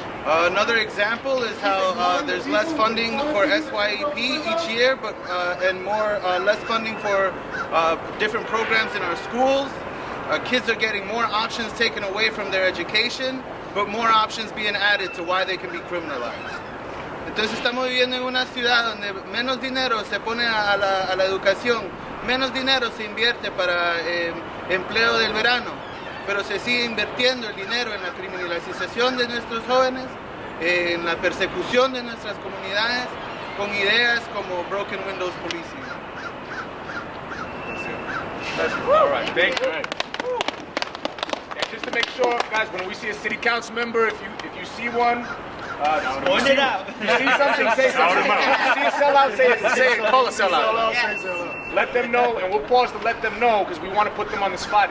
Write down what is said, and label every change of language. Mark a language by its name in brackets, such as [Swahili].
[English] Another example is how there's less funding for SYEP each year, but and less funding for different programs in our schools. Kids are getting more options taken away from their education, but more options being added to why they can be criminalized. [Spanish] Entonces estamos viviendo en una ciudad donde menos dinero se pone a la educación, menos dinero se invierte para empleo del verano, pero se sigue invirtiendo el dinero en la criminalización de nuestros jóvenes, en la persecución de nuestras comunidades con ideas como Broken Windows Policing. [English] All right, thank you. And just to make sure, guys, when we see a city council member, if you see one, Point it out. you see something, say something. You see a sellout, say it, call a sellout. Let them know, and we'll pause to let them know because we want to put them on the spot.